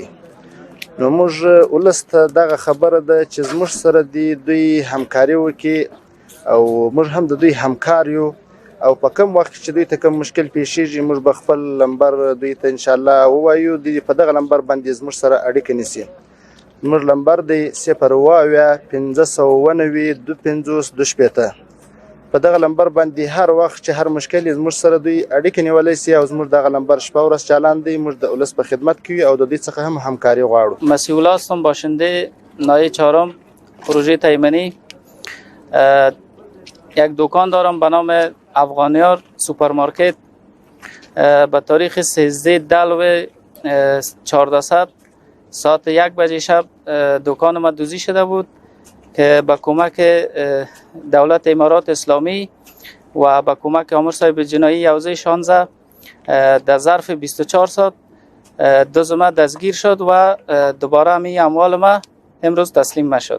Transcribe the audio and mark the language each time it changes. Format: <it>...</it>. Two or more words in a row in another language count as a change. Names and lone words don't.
<ps>نو موږ ولس ته دغه خبره ده چې زموږ سره دي دوی همکاري وکړي او موږ هم د دوی همکار یو، او په کوم وخت چې دوی ته کوم مشکل پیښیږي موږ به خپل نمبر دوی ته انشاءالله ووایو، دوی په دغه نمبر باندې زموږ سره اړیکه نیسي. زموږ نمبر دی 078 په دغه نمبر باندې هر وخت چې هر مشکل یې زموږ سره دوی اړیکه نیولی سي، او زموږ دغه نمبر شپه ورځ چالان دی. موږ د ولس په خدمت کې یو او د دوی څخه هم همکاري غواړو.</ps> <fa>مسیح هستم، باشنده نایه چهارم پروژه تیمنی. یک دکان دارم به نام افغانیار سوپرمارکت. به تاریخ 13/10/1400 ساعت 1 بجه شب دکان ما دزدی شده بود که با کمک دولت امارات اسلامی و با کمک آمر صاحب جنایی حوزه 16 در ظرف 24 ساعت دزد ما دستگیر شد و دوباره همین اموال ما امروز تسلیم نشد.</fa>